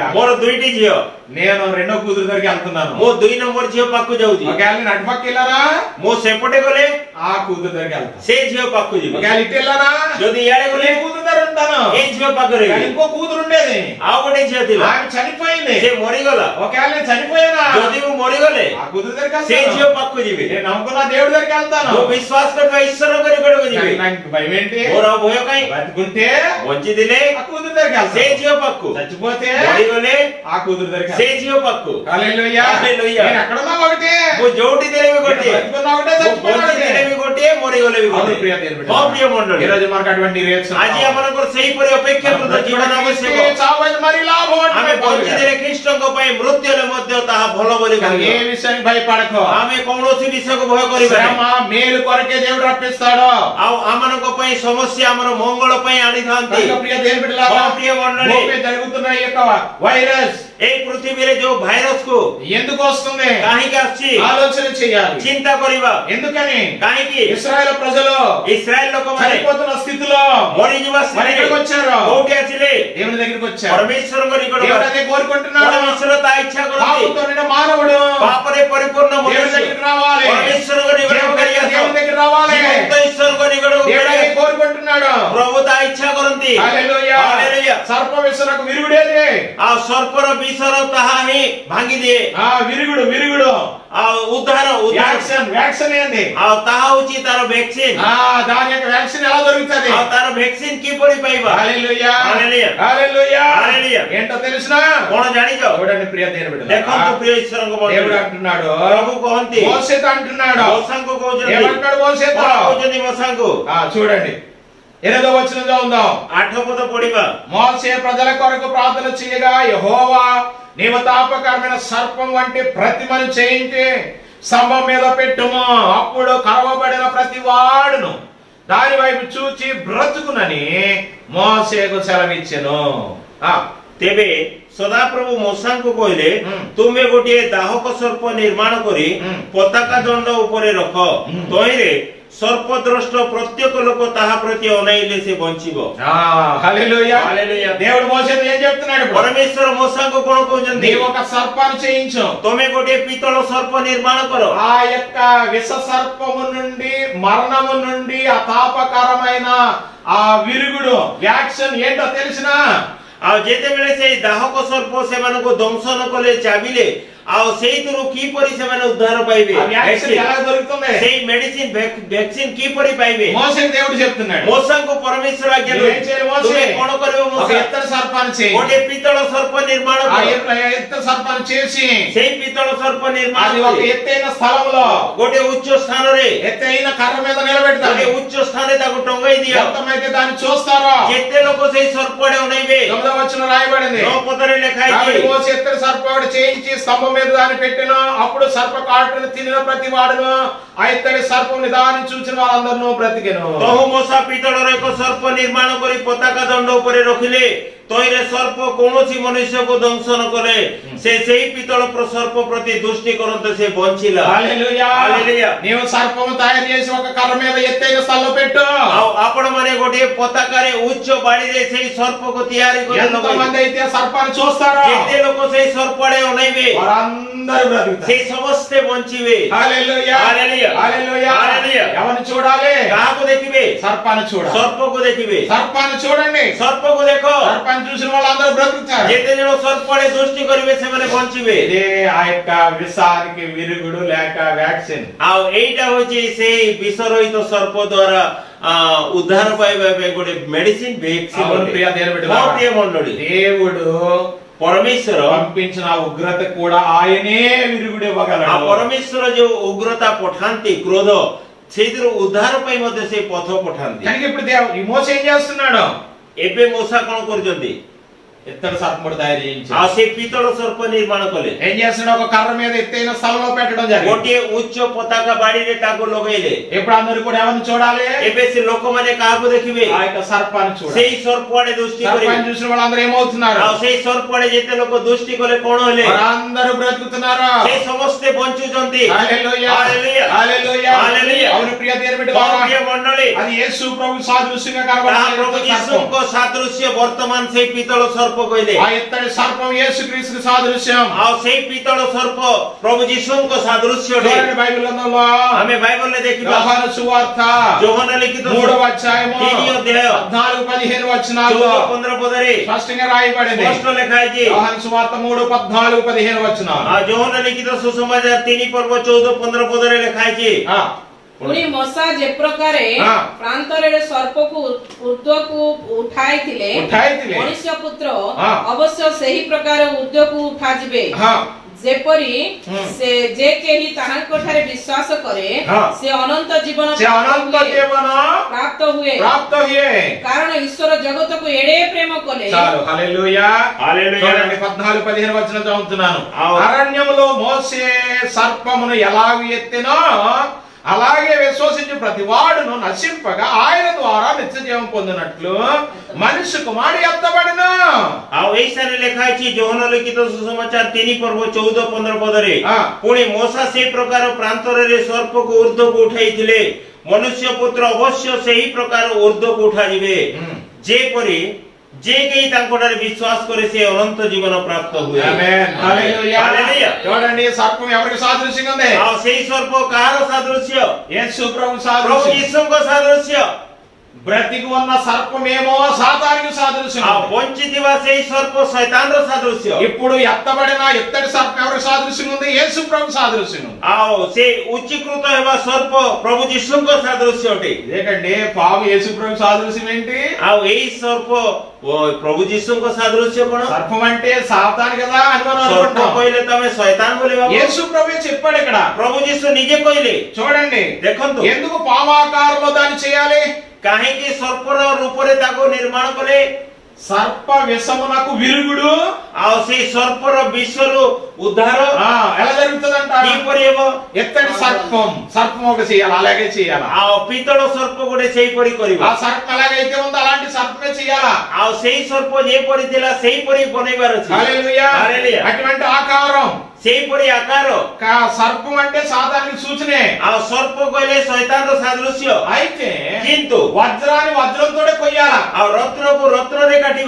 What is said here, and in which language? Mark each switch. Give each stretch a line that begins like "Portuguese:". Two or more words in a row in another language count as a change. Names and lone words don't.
Odia: ମୋର ଦୁଇଟି ଝିଅ,
Telugu: నేను రెండో కూతురు దగ్గరికి వెళ్తున్నాను.
Odia: ମୁଁ 2 ନମ୍ବର ଝିଅ ପାଖକୁ ଯାଉଛି।
Telugu: ఒకవేళ నేను అటుపక్క వెళ్ళానా
Odia: ମୁଁ ସେପଟେ ଗଲେ
Telugu: ఆ కూతురు దగ్గరికి వెళ్తాను,
Odia: ସେ ଝିଅ ପାଖକୁ ଯିବି।
Telugu: ఒకవేళ ఇటు వెళ్ళానా
Odia: ଯଦି ଇଆଡେ
Telugu: ఏ
Odia: ଗଲେ
Telugu: కూతురు దగ్గర ఉంటాను.
Odia: ଏ ଝିଅ ପାଖରେ
Telugu: కానీ
Odia: ଯିବି।
Telugu: ఇంకో కూతురు ఉండేది,
Odia: ଆଉ ଗୋଟେ ଝିଅ ଥିଲା,
Telugu: ఆమె చనిపోయింది.
Odia: ସେ మରିଗଲା।
Telugu: ఒకవేళ నేను చనిపోయానా
Odia: ଯଦି ମୁଁ మରିଗଲେ
Telugu: ఆ కూతురు దగ్గరికి
Odia: ସେ
Telugu: వెళ్తాను.
Odia: ଝିଅ ପାଖକୁ ଯିବି।
Telugu: నేను నమ్ముకున్న దేవుడి దగ్గరికి వెళ్తాను.
Odia: ମୁଁ ବିଶ୍ୱାସ କରୁଥିବା ଈଶ୍ୱରଙ୍କ ନିକଟକୁ ଯିବି।
Telugu: కానీ నాకు భయం ఏంటి?
Odia: ମୋର ଆଉ ଭୟ କାହିଁ?
Telugu: బతుకుంటే
Odia: ବଞ୍ଚିଥିଲେ
Telugu: ఆ కూతురు దగ్గరికి
Odia: ସେ
Telugu: వెళ్తాను,
Odia: ଝିଅ ପାଖକୁ,
Telugu: చచ్చిపోతే
Odia: ମରିଗଲେ
Telugu: ఆ కూతురు దగ్గరికి
Odia: ସେ
Telugu: వెళ్తాను.
Odia: ଝିଅ ପାଖକୁ।
Telugu: హల్లెలూయా. హల్లెలూయా. నేను ఎక్కడున్నా ఒకటే,
Odia: ମୁଁ ଯୋଉଠି ଥିଲେ ବି
Telugu: నేను
Odia: ଗୋଟିଏ,
Telugu: బతుకున్నా ఒకటే,
Odia: ମୁଁ
Telugu: చచ్చిపోయినా
Odia: ବଞ୍ଚିଥିଲେ
Telugu: ఒకటే.
Odia: ବି ଗୋଟିଏ, ମରିଗଲେ ବି
Telugu: అవును ప్రియ
Odia: ଗୋଟିଏ।
Telugu: దేవుని బిడ్డ.
Odia: ହଁ ପ୍ରିୟ ମଣ୍ଡଳୀ,
Telugu: ఈ రోజు మనకు అటువంటి రియాక్షన్
Odia: ଆଜି ଆମମାନଙ୍କର ସେହିପରି ଅପେକ୍ଷାକୃତ ଜୀବନ ଆବଶ୍ୟକ।
Telugu: చావైన మరి లాభం అంటే
Odia: ଆମେ
Telugu: పౌలు గారు.
Odia: ବଞ୍ଚିଥିଲେ ଖ୍ରୀଷ୍ଟଙ୍କ ପାଇଁ, ମୃତ୍ୟୁ ହେଲେ ମଧ୍ୟ ତାହା ଭଲ ବୋଲି
Telugu: కానీ ఏ
Odia: କହିବା।
Telugu: విషయానికి భయపడకు,
Odia: ଆମେ କୌଣସି ବିଷୟକୁ ଭୟ କରିବା
Telugu: శ్రమ మేలు కొరకే దేవుడు రప్పిస్తాడు.
Odia: ଆଉ ଆମମାନଙ୍କ ପାଇଁ ସମସ୍ୟା ଆମର ମଙ୍ଗଳ ପାଇଁ ଆଣିଥାନ୍ତି।
Telugu: కనుక ప్రియ దేవుని బిడ్డలారా,
Odia: ହଁ ପ୍ରିୟ ମଣ୍ଡଳୀ,
Telugu: భూమి మీద జరుగుతున్న ఈ యొక్క వైరస్
Odia: ଏଇ ପୃଥିବୀରେ ଯୋଉ ଭାଇରସ କୁ
Telugu: ఎందుకు వస్తుంది
Odia: କାହିଁକି ଆସୁଛି
Telugu: ఆలోచన చేయాలి.
Odia: ଚିନ୍ତା କରିବା।
Telugu: ఎందుకని
Odia: କାହିଁକି
Telugu: ఇశ్రాయేలు ప్రజలు
Odia: ଇସ୍ରାଏଲ ଲୋକମାନେ
Telugu: చనిపోతున్న స్థితిలో
Odia: ମରିଯିବା
Telugu: మరి
Odia: ସ୍ଥିତିରେ
Telugu: ఎక్కడికి వచ్చారు?
Odia: କୋଉଠି ଆସିଲେ?
Telugu: దేవుని దగ్గరికి వచ్చారు.
Odia: ପରମେଶ୍ୱରଙ୍କ
Telugu: దేవుడు
Odia: ନିକଟକୁ।
Telugu: అదే కోరుకుంటున్నాడు.
Odia: ପରମେଶ୍ୱର ତା ଇଚ୍ଛା କରନ୍ତି
Telugu: పాపంతో నిండిన మానవుడు
Odia: ପାପରେ ପରିପୂର୍ଣ୍ଣ
Telugu: దేవుని
Odia: ମନୁଷ୍ୟ
Telugu: దగ్గరికి రావాలి,
Odia: ପରମେଶ୍ୱରଙ୍କ ନିକଟକୁ ଫେରି ଆସ।
Telugu: దేవుని దగ్గర రావాలి.
Odia: ଜୀବନ୍ତ ଈଶ୍ୱରଙ୍କ ନିକଟକୁ
Telugu: దేవుడు
Odia: ଫେରି
Telugu: అదే
Odia: ଆସ।
Telugu: కోరుకుంటున్నాడు.
Odia: ପ୍ରଭୁ ତା ଇଚ୍ଛା କରନ୍ତି।
Telugu: హల్లెలూయా. హల్లెలూయా। సర్ప విసరకు విరుగుడేది.
Odia: ଆଉ ସର୍ପର ବିଷର ତାହା ହିଁ ଭାଙ୍ଗି ଦିଏ।
Telugu: ఆ విరుగుడు విరుగుడు
Odia: ଆଉ ଉଦ୍ଧାର
Telugu: వ్యాక్సిన్ వ్యాక్సిన్ ఏంది?
Odia: ଆଉ ତାହା ହଉଛି ତାର ଭ୍ୟାକ୍ସିନ।
Telugu: ఆ దాని యొక్క వ్యాక్సిన్ ఎలా దొరుకుతది?
Odia: ଆଉ ତାର ଭ୍ୟାକ୍ସିନ କିପରି ପାଇବା?
Telugu: హల్లెలూయా. హల్లెలూయా. హల్లెలూయా. హల్లెలూయా. ఏంటో తెలుసునా?
Odia: କଣ ଜାଣିଛ?
Telugu: చూడండి ప్రియ దేవుని బిడ్డలారా,
Odia: ଦେଖନ୍ତୁ ପ୍ରିୟ ଈଶ୍ୱରଙ୍କ
Telugu: దేవుడు
Odia: ମଣ୍ଡଳୀ,
Telugu: అంటున్నాడు,
Odia: ପ୍ରଭୁ କହନ୍ତି,
Telugu: మోసేతో అంటున్నాడు.
Odia: ମଶାଙ୍କୁ କହୁଛନ୍ତି,
Telugu: ఏమంటాడు మోసేతో?
Odia: କଣ କହୁଛନ୍ତି ମଶାଙ୍କୁ?
Telugu: చూడండి 8వ వచనం చదువుదాం.
Odia: 8 పద పଢିବା।
Telugu: మోసే ప్రజల కొరకు ప్రార్థన చేయగా, యెహోవా నీవు తాపకరమైన సర్పం వంటి ప్రతిమను చేయించి స్తంభం మీద పెట్టుము, అప్పుడు కరవబడిన ప్రతి వాడును దాని వైపు చూచి బ్రతుకునని మోసేకు సెలవిచ్చెను.
Odia: ତେବେ ସଦାପ୍ରଭୁ ମଶାଙ୍କୁ କହିଲେ, ହୁଁ। ତୁମେ ଗୋଟିଏ ଦାହକ ସର୍ପ ନିର୍ମାଣ କରି ହୁଁ। ପତାକା ଦଣ୍ଡ ଉପରେ ରଖ। ହୁଁ। ତହିଁରେ ସର୍ପଦ୍ରଷ୍ଟ ପ୍ରତ୍ୟେକ ଲୋକ ତାହା ପ୍ରତି ଅନାଇଲେ ସେ ବଞ୍ଚିବ।
Telugu: హల్లెలూయా. హల్లెలూయా. దేవుడు మోసేతో ఏం చెప్తున్నాడు ఇప్పుడు?
Odia: ପରମେଶ୍ୱର ମଶାଙ୍କୁ କଣ କହୁଛନ୍ତି?
Telugu: నీవు ఒక సర్పాన్ని చేయించు,
Odia: ତମେ ଗୋଟିଏ ପିତ୍ତଳ ସର୍ପ ନିର୍ମାଣ କର।
Telugu: ఆ యొక్క విష సర్పము నుండి మరణము నుండి ఆ తాపకరమైన ఆ విరుగుడు వ్యాక్సిన్ ఏంటో తెలిసినా?
Odia: ଆଉ ଯେତେବେଳେ ସେଇ ଦାହକ ସର୍ପ ସେମାନଙ୍କୁ ଦଂଶନ କଲେ, ଚାବିଲେ, ଆଉ ସେଇଥିରୁ କିପରି ସେମାନେ ଉଦ୍ଧାର ପାଇବେ?
Telugu: ఆ వ్యాక్సిన్ ఎలా దొరుకుతుంది?
Odia: ସେଇ ମେଡିସିନ ଭ୍ୟାକ୍ସିନ କିପରି ପାଇବେ?
Telugu: మోసేకి దేవుడు చెప్తున్నాడు,
Odia: ମଶାଙ୍କୁ ପରମେଶ୍ୱର ଆଜ୍ଞା
Telugu: నువ్వేం చేయాలి మోసే?
Odia: ତୁମେ କଣ କରିବ
Telugu: ఒక
Odia: ମଶା?
Telugu: ఎత్తడి సర్పాన్ని చేయి.
Odia: ଗୋଟିଏ ପିତ୍ତଳ ସର୍ପ ନିର୍ମାଣ
Telugu: ఆ
Odia: କର।
Telugu: ఎత్తడి సర్పాన్ని చేసి
Odia: ସେଇ ପିତ୍ତଳ ସର୍ପ ନିର୍ମାଣ
Telugu: అది ఒక
Odia: କରି
Telugu: ఎత్తైన స్థలంలో
Odia: ଗୋଟିଏ ఉଚ୍ଚ స్ଥାନରେ,
Telugu: ఎత్తైన కర్ర మీద నిలబెడతాడు.
Odia: ଗୋଟିଏ ఉଚ୍ଚ ସ୍ଥାନରେ ତାକୁ ଟଙ୍ଗାଇ ଦିଅ।
Telugu: ఎంతమైతే దాన్ని చూస్తారో
Odia: ଯେତେ ଲୋକ ସେଇ ସର୍ପରେ ଅନେଇବେ।
Telugu: 9వ వచనం రాయబడింది.
Odia: 9 పଦରେ ଲେଖା
Telugu: కాబట్టి
Odia: ହେଇଛି,
Telugu: మోసే ఎత్తడి సర్పం ఒకటి చేయించి స్తంభం మీద దాన్ని పెట్టెను, అప్పుడు సర్ప కాటును తినిన ప్రతి వాడును ఆ ఎత్తడి సర్పం నిదానం చూచిన వాళ్ళందరూ బ్రతికెను.
Odia: ତହୁ ମଶା ପିତ୍ତଳର ଏକ ସର୍ପ ନିର୍ମାଣ କରି ପତାକା ଦଣ୍ଡ ଉପରେ ରଖିଲେ, ତହିଁରେ ସର୍ପ କୌଣସି ମନୁଷ୍ୟକୁ ଦଂଶନ କଲେ, ସେ ସେହି ପିତ୍ତଳ ସର୍ପ ପ୍ରତି ଦୃଷ୍ଟି କରନ୍ତେ ସେ ବଞ୍ଚିଲା।
Telugu: హల్లెలూయా. హల్లెలూయా. నీవు సర్పము తయారు చేసి ఒక కర్ర మీద ఎత్తైన స్థలంలో పెట్టు.
Odia: ଆଉ ଆପଣ ମାନେ ଗୋଟିଏ ପତାକାରେ ଉଚ୍ଚ ବାଡିରେ ସେଇ ସର୍ପକୁ ତିଆରି କରି
Telugu: ఎంత
Odia: ଲଗାଇବେ।
Telugu: మంది అయితే సర్పాన్ని చూస్తారో
Odia: ଯେତେ ଲୋକ ସେଇ ସର୍ପ ଆଡେ ଅନେଇବେ,
Telugu: వారందరూ బ్రతుకుతారు.
Odia: ସେଇ ସମସ୍ତେ ବଞ୍ଚିବେ।
Telugu: హల్లెలూయా. హల్లెలూయా. హల్లెలూయా. హల్లెలూయా. ఎవరిని చూడాలి?
Odia: କାହାକୁ ଦେଖିବେ?
Telugu: సర్పాన్ని చూడాలి.
Odia: ସର୍ପକୁ ଦେଖିବେ।
Telugu: సర్పాన్ని చూడండి.
Odia: ସର୍ପକୁ ଦେଖ।
Telugu: సర్పాన్ని చూసిన వాళ్ళందరూ బ్రతుకుతారు.
Odia: ଯେତେ ଜଣ ସର୍ପ ଆଡେ ଦୃଷ୍ଟି କରିବେ ସେମାନେ ବଞ୍ଚିବେ।
Telugu: ఇదే ఆ యొక్క విషానికి విరుగుడు లేక వ్యాక్సిన్.
Odia: ଆଉ ଏଇଟା ହଉଛି ସେଇ ବିଷରହିତ ସର୍ପ ଦ୍ୱାରା ଉଦ୍ଧାର ପାଇବା ପାଇଁ ଗୋଟେ ମେଡିସିନ
Telugu: అవును ప్రియ దేవుని బిడ్డలారా,
Odia: ଭ୍ୟାକ୍ସିନ ମଣ୍ଡଳୀ।
Telugu: దేవుడు
Odia: ପରମେଶ୍ୱର
Telugu: పంపించిన ఆ ఉగ్రత కూడా ఆయనే విరుగుడు
Odia: ଆଉ
Telugu: ఇవ్వగలడు.
Odia: ପରମେଶ୍ୱର ଯୋଉ ଉଗ୍ରତା ପଠାନ୍ତି, କ୍ରୋଧ, ସେଇଥିରୁ ଉଦ୍ଧାର ପାଇଁ ମଧ୍ୟ ସେ ପଥ ପଠାନ୍ତି।
Telugu: కనుక ఇప్పుడు ఈ మోస ఏం చేస్తున్నాడు?
Odia: ଏବେ ମୂଷା କଣ କରୁଛନ୍ତି?
Telugu: ఇత్తడి సర్పం కూడా తయారు చేయించాడు.
Odia: ଆଉ ସେ ପିତ୍ତଳ ସର୍ପ ନିର୍ମାଣ କଲେ।
Telugu: ఏం చేస్తున్నాడు? ఒక కర్ర మీద ఎత్తైన స్థలంలో పెట్టడం జరిగింది.
Odia: ଗୋଟିଏ ଉଚ୍ଚ ପତାକା ବାଡିରେ ତାକୁ ଲଗେଇଲେ।
Telugu: ఇప్పుడు అందరూ కూడా ఎవరిని చూడాలి?
Odia: ଏବେ ସେ ଲୋକମାନେ କାହାକୁ ଦେଖିବେ?
Telugu: ఆ యొక్క సర్పాన్ని చూడాలి.
Odia: ସେଇ ସର୍ପ ଆଡେ ଦୃଷ୍ଟି କରିବେ।
Telugu: సర్పాన్ని చూసిన వాళ్ళందరూ ఏమవుతున్నారు?
Odia: ଆଉ ସେଇ ସର୍ପ ଆଡେ ଯେତେ ଲୋକ ଦୃଷ୍ଟି କଲେ କଣ ହେଲେ?
Telugu: అందరూ బ్రతుకుతున్నారు.
Odia: ସେ ସମସ୍ତେ ବଞ୍ଚୁଛନ୍ତି।
Telugu: హల్లెలూయా హల్లెలూయా హల్లెలూయా హల్లెలూయా। అవును ప్రియ దేవుని బిడ్డలారా,
Odia: ପ୍ରିୟ ମଣ୍ଡଳୀ,
Telugu: అది యేసు ప్రభు సాదృశ్యంగా
Odia: ତାହା ପ୍ରଭୁ
Telugu: కనబడుతుంది.
Odia: ଯୀଶୁଙ୍କ ସାଦୃଶ୍ୟ ବର୍ତ୍ତମାନ ସେଇ ପିତ୍ତଳ ସର୍ପ କହିଲେ।
Telugu: ఆ ఇత్తడి సర్పం యేసు క్రీస్తు సాదృశ్యం.
Odia: ଆଉ ସେଇ ପିତ୍ତଳ ସର୍ପ ପ୍ରଭୁ ଯୀଶୁଙ୍କ ସାଦୃଶ୍ୟ ଅଟେ।
Telugu: చూడండి బైబిల్ గ్రంథంలో
Odia: ଆମେ ବାଇବଲରେ ଦେଖିବା
Telugu: యోహాను సువార్త
Odia: ଯୋହନ ଲିଖିତ
Telugu: 3వ అధ్యాయము
Odia: 3వ ଅଧ୍ୟାୟ
Telugu: 14-15 వచనాల్లో
Odia: 14-15 ପଦରେ
Telugu: స్పష్టంగా రాయబడింది.
Odia: ସ୍ପଷ୍ଟ ଲେଖା ହେଇଛି।
Telugu: యోహాను సువార్త 3:14-15 వచనాలు.
Odia: ଆଉ ଯୋହନ ଲିଖିତ ସୁସମାଚାର 3 ପର୍ବ 14-15 ପଦରେ ଲେଖା ହେଇଛି। ପୁଣି ମଶା ଯେ ପ୍ରକାରେ ହଁ। ପ୍ରାନ୍ତରରେ ସର୍ପକୁ ଉର୍ଦ୍ଧ୍ୱକୁ ଉଠାଇଥିଲେ ମଣିଷ ପୁତ୍ର ହଁ। ଅବଶ୍ୟ ସେହି ପ୍ରକାର ଉର୍ଦ୍ଧ୍ୱକୁ ଉଠାଯିବେ। ଯେପରି ସେ ଯେ କେହି ତାହାଙ୍କ ଠାରେ ବିଶ୍ୱାସ କରେ ହଁ। ସେ ଅନନ୍ତ ଜୀବନ ସେ ଅନନ୍ତ ଜୀବନ ପ୍ରାପ୍ତ ହୁଏ। କାରଣ ଈଶ୍ୱର ଜଗତକୁ ଏଡ଼େ ପ୍ରେମ କଲେ।
Telugu: చాలు హల్లెలూయా హల్లెలూయా। చూడండి 14-15 వచనం చదువుతున్నాను. అవును. అరణ్యములో మోసే సర్పమును ఎలాగ ఎత్తినో అలాగే విశ్వసించు ప్రతి వాడును నశింపగా ఆయన ద్వారా నిత్య జీవం పొందినట్లు మనిషి కుమారుడు ఎత్తబడిను।
Odia: ଆଉ ଏଇ ସାରେ ଲେଖା ହେଇଛି ଯୋହନ ଲିଖିତ ସୁସମାଚାର 3 ପର୍ବ 14-15 ପଦରେ ହଁ। ପୁଣି ମଶା ସେଇ ପ୍ରକାର ପ୍ରାନ୍ତରରେ ସର୍ପକୁ ଉର୍ଦ୍ଧ୍ୱକୁ ଉଠାଇଥିଲେ ମନୁଷ୍ୟ ପୁତ୍ର ଅବଶ୍ୟ ସେହି ପ୍ରକାର ଉର୍ଦ୍ଧ୍ୱକୁ ଉଠାଯିବେ। ଯେପରି ଯେ କେହି ତାଙ୍କଠାରେ ବିଶ୍ୱାସ କରେ ସେ ଅନନ୍ତ ଜୀବନ ପ୍ରାପ୍ତ ହୁଏ।
Telugu: ఆమేన్ హల్లెలూయా హల్లెలూయా। చూడండి సర్పం ఎవరికి సాదృశ్యంగా ఉంది?
Odia: ଆଉ ସେଇ ସର୍ପ କାହାର ସାଦୃଶ୍ୟ?
Telugu: యేసు ప్రభు
Odia: ପ୍ରଭୁ
Telugu: సాదృశ్యం.
Odia: ଯୀଶୁଙ୍କ ସାଦୃଶ୍ୟ।
Telugu: బ్రతికి ఉన్న సర్పమేమో సాతానికి సాదృశ్యం.
Odia: ଆଉ ବଞ୍ଚିଥିବା ସେଇ ସର୍ପ ଶୈତାନର ସାଦୃଶ୍ୟ।
Telugu: ఇప్పుడు ఎత్తబడిన ఇత్తడి సర్పం ఎవరికి సాదృశ్యం ఉంది? యేసు ప్రభు సాదృశ్యం ఉంది.
Odia: ଆଉ ସେ ଉଚ୍ଚୀକୃତ ହେବା ସର୍ପ ପ୍ରଭୁ ଯୀଶୁଙ୍କ ସାଦୃଶ୍ୟ ଅଟେ।
Telugu: ఇదేకండి పాము యేసు ప్రభు సాదృశ్యం ఏంటి?
Odia: ଆଉ ଏଇ ସର୍ପ ପ୍ରଭୁ ଯୀଶୁଙ୍କ ସାଦୃଶ୍ୟ କଣ?
Telugu: సర్పం అంటే సాతాను కదా అని మనం
Odia: ସର୍ପ
Telugu: అనుకుంటాం.
Odia: କହିଲେ ତମେ ଶୈତାନ ବୋଲି ଭାବ।
Telugu: యేసు ప్రభు చెప్పాడు ఇక్కడ.
Odia: ପ୍ରଭୁ ଯୀଶୁ ନିଜେ କହିଲେ।
Telugu: చూడండి
Odia: ଦେଖନ୍ତୁ
Telugu: ఎందుకు పాము ఆకారంలో దాన్ని చేయాలి?
Odia: କାହିଁକି ସର୍ପର ରୂପରେ ତାକୁ ନିର୍ମାଣ କଲେ?
Telugu: సర్ప విషమునకు విరుగుడు
Odia: ଆଉ ସେଇ ସର୍ପର ବିଷରୁ ఉద్ధాର
Telugu: ఎలా జరుగుతుందంట?
Odia: କିପରି ହେବ?
Telugu: ఎత్తడి సర్పం ఒక చేయాలి, అలాగే చేయాలా?
Odia: ଆଉ ପିତ୍ତଳ ସର୍ପ ଗୋଟେ ସେଇପରି କରିବ।
Telugu: ఆ సర్పం ఎలాగైతే ఉందో అలాంటి సర్పమే చేయాలా?
Odia: ଆଉ ସେଇ ସର୍ପ ଯେପରି ଥିଲା ସେଇପରି ବନେଇବାର ଅଛି।
Telugu: హల్లెలూయా హల్లెలూయా। అటువంటి ఆకారం
Odia: ସେଇପରି ଆକାର।
Telugu: సర్పం అంటే సాతానికి సూచనే.
Odia: ଆଉ సర్ପ କହିଲେ ଶୈତାନର ସାଦୃଶ୍ୟ।
Telugu: అయితే
Odia: କିନ୍ତୁ
Telugu: వజ్రాన్ని వజ్రంతోనే కొయ్యాలా?
Odia: ଆଉ ରତ୍ନକୁ ରତ୍ନରେ କାଟିବା।